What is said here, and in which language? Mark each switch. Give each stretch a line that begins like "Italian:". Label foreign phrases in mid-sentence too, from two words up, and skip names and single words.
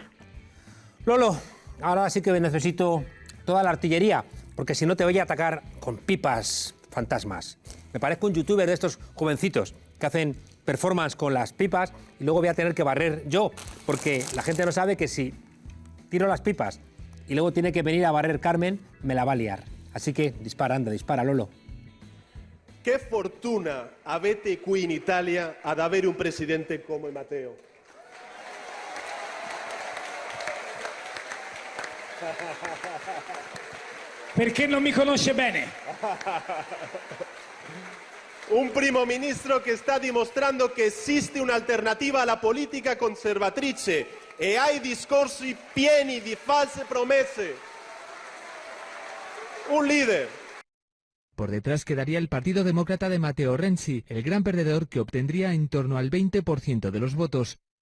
Spanish: Lolo, ahora sí que necesito toda la artillería, porque si no te voy a atacar con pipas fantasmas. Me parezco un youtuber de estos jovencitos que hacen performance con las pipas y luego voy a tener que barrer yo, porque la gente no sabe que si tiro las pipas y luego tiene que venir a barrer Carmen, me la va a liar. Así que dispara, anda, dispara, Lolo.
Italian: Che fortuna avete qui in Italia ad avere un presidente come Matteo. Perché non mi conosce bene. Un primo ministro che sta dimostrando che esiste un'alternativa alla politica conservatrice e ai discorsi pieni di false promesse.
Spanish: Un líder. Por detrás quedaría el Partido Demócrata de Matteo Renzi, el gran perdedor que obtendría en torno al 20% de los votos.